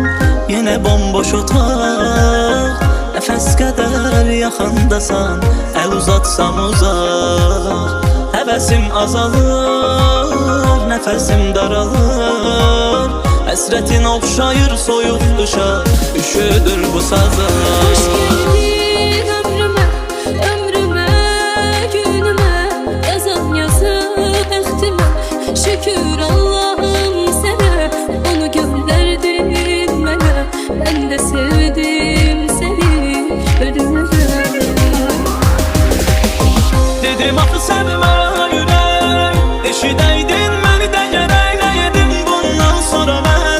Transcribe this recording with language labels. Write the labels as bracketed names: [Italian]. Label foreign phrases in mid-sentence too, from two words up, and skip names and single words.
[Azerbaijani] yenə bomboş otaq, nəfəs qədər yaxındasan, əl uzatsam uzaq. Həvəsim azalır, nəfəsim daralır, həsrətin oxşayır soyuq qışa, üşüdür bu sazım. [Turkish] Hoş geldin ömrüme, ömrüme, günüme, yazan yazı bəxtimə. [Azerbaijani] Şükür Allah'ım sənə, onu göndərdin mənə. Mən də sevdim səni ölümə. Dedim axı sevmə ürək, eşidəydin məni də gərək nə yedim bundan sonra mən.